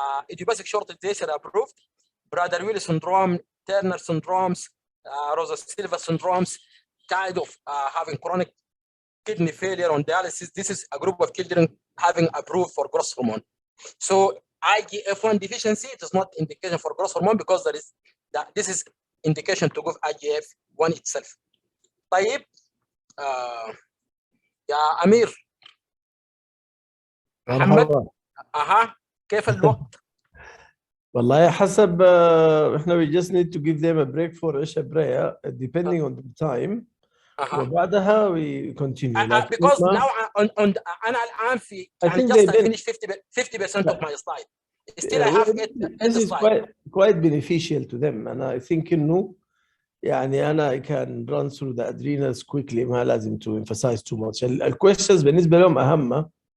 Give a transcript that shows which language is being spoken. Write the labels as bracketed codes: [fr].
[en] Idiopathic short gestation approved, Prader-Willi syndrome, Turner syndromes, Rosa-Silva syndromes, kind of having chronic kidney failure on dialysis. This is a group of children having approved for growth hormone. So IGF-1 deficiency, it is not indication for growth hormone because there is that this is indication to give IGF-1 itself. [ar] طيب يا أمير محمد كيف الوقت؟ والله حسب احنا [en] we just need to give them a break for عشاء prayer depending on the time. [ar] وبعدها [en] we continue. Because now [ar] أنا الآن في يعني [en] just finished 50% of my slide. Still I have this is quite beneficial to them, and I think [ar] إنه يعني أنا [en] I can run through the adrenals quickly. [ar] ما لازم [en] to emphasize too much. [ar] الquestions بالنسبة لهم أهم.